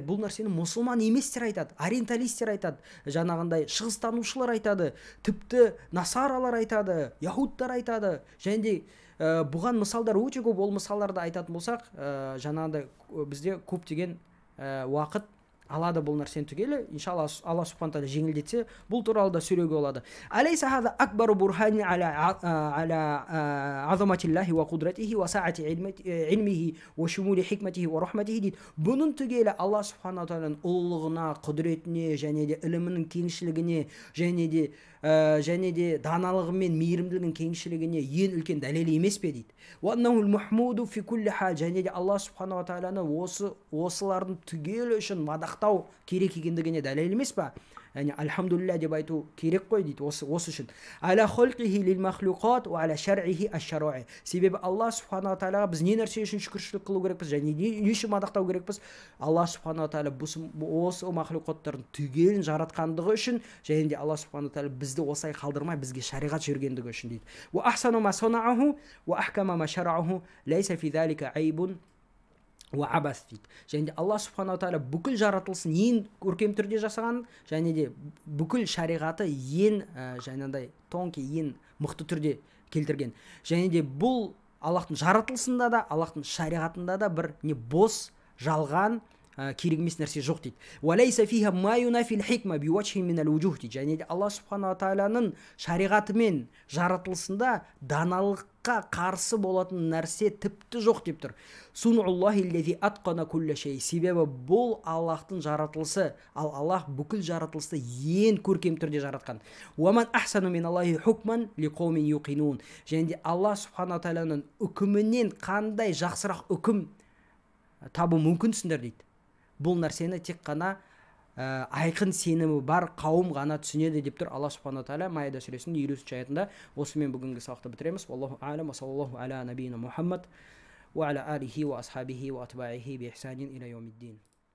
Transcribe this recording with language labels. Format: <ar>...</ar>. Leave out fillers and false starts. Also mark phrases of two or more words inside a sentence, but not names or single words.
<kk>Бұл нәрсені мұсылман еместер айтады, ориенталистер айтады, жаңағындай шығыстанушылар айтады, тіпті насаралар айтады, яһудтар айтады. Және де бұған мысалдар өте көп. Ол мысалдарды айтатын болсақ, жаңағындай бізде көптеген уақыт алады бұл нәрсені түгелі. Иншалла Алла субхана тағала жеңілдетсе, бұл туралы да сөйлеуге болады.</kk> <ar>أليس هذا أكبر برهان على عظمة الله وقدرته وسعة علمه وشمول حكمته ورحمته дейді.</ar> <kk>Бұның түгелі Алла субхана тағаланың ұлылығына, құдіретіне және де ілімінің кеңшілігіне және де даналығы мен мейірімділігінің кеңшілігіне ең үлкен дәлел емес пе дейді.</kk> <ar>وأنه المحمود في كل حال.</ar> <kk>Және де Алла субхана тағаланы осылардың түгелі үшін мадақтау керек екендігіне дәлел емес па? Яғни альхамдулилля деп айту керек қой дейді осы үшін.</kk> <ar>على خلقه للمخلوقات وعلى شرعه الشرائع.</ar> <kk>Себебі Алла субхана тағалаға біз не нәрсе үшін шүкіршілік қылу керекпіз және не үшін мадақтау керекпіз? Алла субхана тағала осы махлуқаттардың түгелін жаратқандығы үшін және де Алла субхана тағала бізді осылай қалдырмай бізге шариғат жібергендігі үшін дейді.</kk> <ar>وأحسن ما صنعه وأحكم ما شرعه ليس في ذلك عيب وعبث дейді.</ar> <kk>Және де Алла субхана тағала бүкіл жаратылысын ең көркем түрде жасаған және де бүкіл шариғаты ең жаңағыдай тонкий, ең мықты түрде келтірген. Және де бұл Аллахтың жаратылысында да, Аллахтың шариғатында да бір не бос, жалған, керек емес нәрсе жоқ дейді.</kk> <ar>وليس فيها ما ينافي الحكمة بوجه من الوجوه дейді.</ar> <kk>Және де Алла субхана тағаланың шариғаты мен жаратылысында даналыққа Аллахқа қарсы болатын нәрсе тіпті жоқ деп тұр.</kk> <ar>صنع الله أتقن كل شيء.</ar> <kk>Себебі бұл Аллахтың жаратылысы, ал Аллах бүкіл жаратылысты ең көркем түрде жаратқан.</kk> <ar>ومن أحسن من الله حكما لقوم يوقنون.</ar> <kk>Және де Аллах субхана тағаланың үкімінен қандай жақсырақ үкім табу мүмкінсіңдер дейді. Бұл нәрсені тек қана айқын сенімі бар қауым ғана түсінеді деп тұр Аллах субхана тағала Маида сүресінің 53 аятында. Осымен бүгінгі сабақты бітіреміз.</kk> <ar>الله أعلم وصلى الله على نبينا محمد وعلى آله وأصحابه وأتباعه بإحسان إلى يوم الدين.</ar>